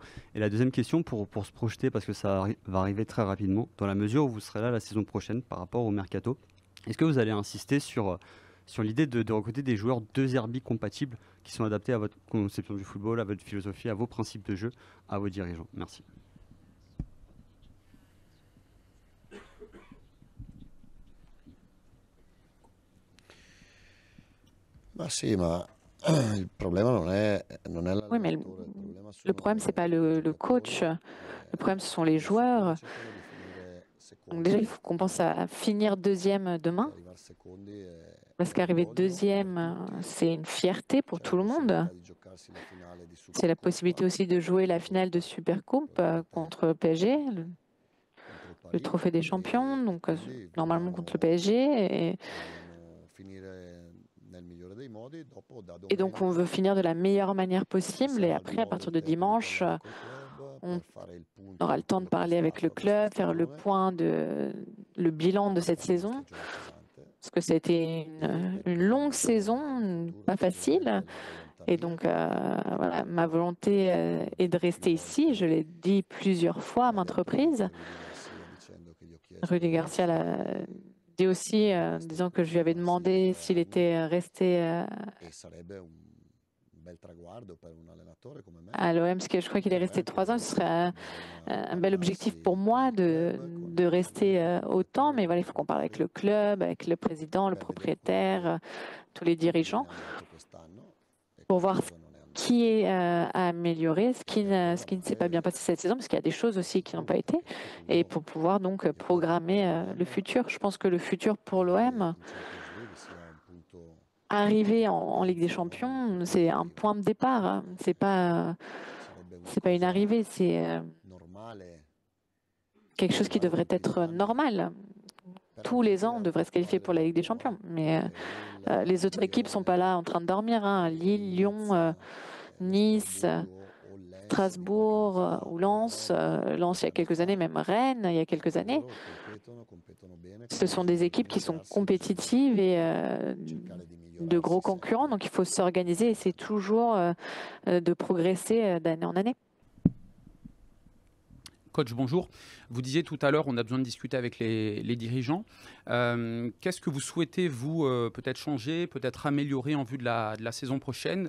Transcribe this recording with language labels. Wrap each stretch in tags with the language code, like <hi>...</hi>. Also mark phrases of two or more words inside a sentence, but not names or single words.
<fr>Et la deuxième question, pour se projeter, parce que va arriver très rapidement, dans la mesure où vous serez là la saison prochaine par rapport au mercato, est-ce que vous allez insister sur l'idée de recruter des joueurs deux Zerbi compatibles qui sont adaptés à votre conception du football, à votre philosophie, à vos principes de jeu, à vos dirigeants? Merci.</fr> <it>Ma sì, ma il problema non è</it> <fr>Oui, mais</fr> <it>l'allenatore, il problema</it> <fr>le</fr> <it>sono</it> <fr>problème, c'est pas</fr> <it>i</it> <fr>le coach.</fr> <it>giocatori.</it> <fr>Le problème, ce sont les</fr> <it>Quest'anno</it> <fr>joueurs.</fr> <it>cercano di finire</it> <fr>Donc déjà, il</fr> <it>secondi,</it> <fr>faut qu'on pense à finir deuxième</fr> <it>perché</it> <fr>demain,</fr> <it>arrivare secondi è</it> <fr>parce</fr> <it>un</it> <fr>qu'arriver</fr> <it>orgoglio per</it> <fr>deuxième,</fr> <it>tutti.</it> <fr>c'est une fierté pour</fr> <it>C'è la</it> <fr>tout le monde.</fr> <it>possibilità di giocarsi la finale di</it> <fr>C'est la</fr> <it>Supercoppa</it> <fr>possibilité aussi de jouer la</fr> <it>contro,</it> <fr>finale de Supercoupe</fr> <it>ovviamente</it> <fr>contre le PSG,</fr> <it>contro il</it> <fr>le</fr> <it>Paris,</it> <fr>trophée des champions,</fr> <it>e</it> <fr>donc</fr> <it>quindi</it> <fr>normalement contre le PSG.</fr> <it>vogliamo finire nel migliore dei modi. Dopo da</it> <fr>Et donc, on veut</fr> <it>domenica</it> <fr>finir de la meilleure manière</fr> <it>ci</it> <fr>possible. Et</fr> <it>sarà il</it> <fr>après, à</fr> <it>modo</it> <fr>partir de</fr> <it>per</it> <fr>dimanche,</fr> <it>riparlare col club,</it> <fr>on</fr> <it>per fare il punto</it> <fr>aura</fr> <it>di</it> <fr>le temps de</fr> <it>quello che è</it> <fr>parler avec le</fr> <it>stata questa</it> <fr>club, faire le</fr> <it>stagione.</it> <fr>point le bilan de</fr> <it>È</it> <fr>cette</fr> <it>stata una</it> <fr>saison.</fr> <it>stagione pesante</it> <fr>Parce que ça a été</fr> <it>e per</it> <fr>une longue</fr> <it>pianificare il</it> <fr>saison,</fr> <it>futuro.</it> <fr>pas</fr> <it>Sicuramente</it> <fr>facile.</fr> <it>la mia volontà</it> <fr>Et donc,</fr> <it>rimane</it> <fr>voilà, ma volonté est de</fr> <it>più</it> <fr>rester ici. Je</fr> <it>volte</it> <fr>l'ai dit plusieurs fois à</fr> <it>l'ha</it> <fr>maintes</fr> <it>detto anche</it> <fr>reprises.</fr> <it>Rudy Garcia dicendo che gli ho chiesto</it> <fr>Rudy</fr> <it>di</it> <fr>Garcia l'a</fr> <it>restare</it> <fr>dit aussi, disant que je lui avais</fr> <it>per altri</it> <fr>demandé</fr> <it>3</it> <fr>s'il</fr> <it>anni,</it> <fr>était resté</fr> <it>e sarebbe un bel traguardo per un allenatore come me,</it> <fr>à l'OM, parce que je crois qu'il est</fr> <it>come</it> <fr>resté</fr> <it>anche</it> <fr>3 ans.</fr> <it>per</it> <fr>Ce serait un,</fr> <it>bisogna</it> <fr>un bel objectif pour</fr> <it>parlarsi con</it> <fr>moi</fr> <it>il club,</it> <fr>de</fr> <it>con i</it> <fr>rester autant. Mais</fr> <it>giocatori,</it> <fr>voilà, il</fr> <it>con</it> <fr>faut</fr> <it>i</it> <fr>qu'on parle avec</fr> <it>vari,</it> <fr>le club, avec le président, le</fr> <it>per vedere quello</it> <fr>propriétaire, tous les</fr> <it>che</it> <fr>dirigeants,</fr> <it>non è andato quest'anno e</it> <fr>pour</fr> <it>che</it> <fr>voir ce</fr> <it>cosa non è</it> <fr>qui</fr> <it>andato,</it> <fr>est à améliorer,</fr> <it>per</it> <fr>ce qui ne s'est pas bien</fr> <it>programmare</it> <fr>passé cette saison, parce qu'il y a des choses</fr> <it>il</it> <fr>aussi qui n'ont pas</fr> <it>futuro,</it> <fr>été,</fr> <it>perché il</it> <fr>et</fr> <it>futuro</it> <fr>pour pouvoir donc</fr> <it>è proprio per</it> <fr>programmer le</fr> <it>l'OM</it> <fr>futur. Je pense que le futur pour</fr> <it>arrivare</it> <fr>l'OM,</fr> <it>in Champions League sia un punto</it> <fr>arriver</fr> <it>di</it> <fr>en Ligue des</fr> <it>partenza, non un</it> <fr>Champions,</fr> <it>punto</it> <fr>c'est</fr> <it>di</it> <fr>un</fr> <it>arrivo.</it> <fr>point de départ, hein.</fr> <it>Sarebbe una</it> <fr>C'est pas une</fr> <it>cosa</it> <fr>arrivée, c'est</fr> <it>normale</it> <fr>quelque chose qui</fr> <it>arrivare</it> <fr>devrait</fr> <it>tutti gli</it> <fr>être</fr> <it>anni</it> <fr>normal.</fr> <it>per</it> <fr>Tous les</fr> <it>raggiungere</it> <fr>ans, on devrait se</fr> <it>altre</it> <fr>qualifier</fr> <it>squadre</it> <fr>pour la Ligue des</fr> <it>d'Europa</it> <fr>Champions. Mais</fr> <it>e il</it> <fr>les autres équipes sont pas là</fr> <it>Lione</it> <fr>en train de dormir, hein.</fr> <it>e il</it> <fr>Lille, Lyon,</fr> <it>Nizza, lo</it> <fr>Nice,</fr> <it>Strasburgo o Lens di qualche anno</it> <fr>Strasbourg</fr> <it>fa</it> <fr>ou</fr> <it>o</it> <fr>Lens.</fr> <it>Roma di</it> <fr>Lens il</fr> <it>qualche</it> <fr>y a</fr> <it>anno</it> <fr>quelques années,</fr> <it>fa,</it> <fr>même Rennes il y a quelques</fr> <it>anche</it> <fr>années.</fr> <it>loro competono bene,</it> <fr>Ce</fr> <it>quindi</it> <fr>sont des</fr> <it>bisogna</it> <fr>équipes qui sont</fr> <it>organizzarsi, bisogna</it> <fr>compétitives et</fr> <it>cercare di</it> <fr>de gros</fr> <it>migliorarsi</it> <fr>concurrents.</fr> <it>sempre.</it> <fr>Donc il faut s'organiser et c'est toujours de progresser d'année en année. Coach, bonjour. Vous disiez tout à l'heure, on a besoin de discuter avec les dirigeants. Qu'est-ce que vous souhaitez, vous, peut-être changer, peut-être améliorer en vue de la saison prochaine?</fr>